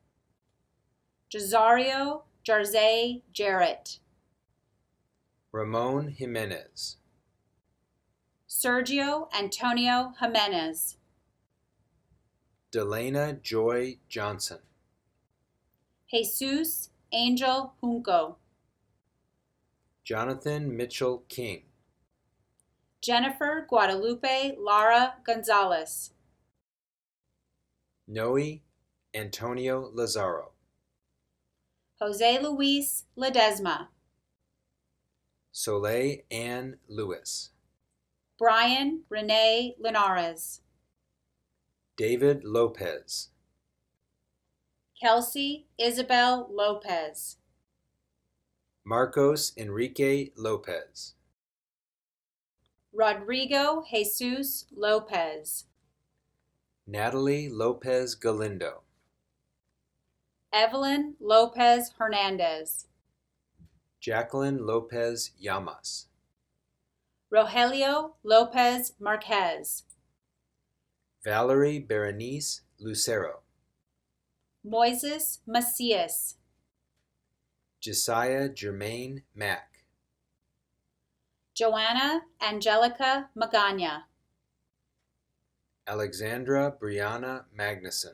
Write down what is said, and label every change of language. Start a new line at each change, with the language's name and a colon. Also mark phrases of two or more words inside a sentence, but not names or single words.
English: Jazario Jarze Jarrett, Ramon Jimenez, Sergio Antonio Jimenez, Delana Joy Johnson, Jesus Angel Junco, Jonathan Mitchell King, Jennifer Guadalupe Lara Gonzalez, Noe Antonio Lazaro, Jose Luis Ledesma, Soleil Ann Lewis, Brian Renee Linares, David Lopez, Kelsey Isabel Lopez, Marcos Enrique Lopez, Rodrigo Jesus Lopez, Natalie Lopez Galindo, Evelyn Lopez Hernandez, Jacqueline Lopez Llamas, Rogelio Lopez Marquez, Valerie Berenice Lucero, Moises Macias, Josiah Germain Mack, Joanna Angelica Magana, Alexandra Brianna Magnuson,